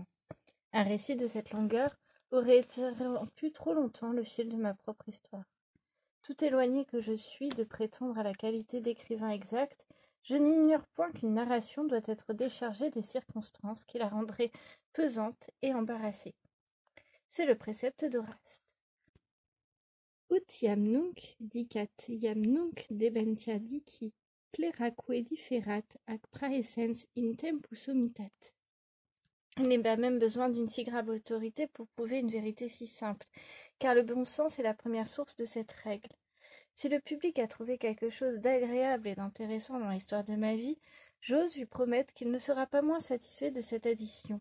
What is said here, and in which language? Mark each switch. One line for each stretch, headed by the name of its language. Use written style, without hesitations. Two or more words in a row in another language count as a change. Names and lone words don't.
French: Un récit de cette longueur aurait interrompu trop longtemps le fil de ma propre histoire. Tout éloigné que je suis de prétendre à la qualité d'écrivain exact, je n'ignore point qu'une narration doit être déchargée des circonstances qui la rendraient pesante et embarrassée. C'est le précepte d'Horace.
Latin: Ut iam nunc dicat iam nunc debentia dici pleraque differat ac praesens in tempus omitat.
French: Il n'est pas même besoin d'une si grave autorité pour prouver une vérité si simple, car le bon sens est la première source de cette règle. Si le public a trouvé quelque chose d'agréable et d'intéressant dans l'histoire de ma vie, j'ose lui promettre qu'il ne sera pas moins satisfait de cette addition.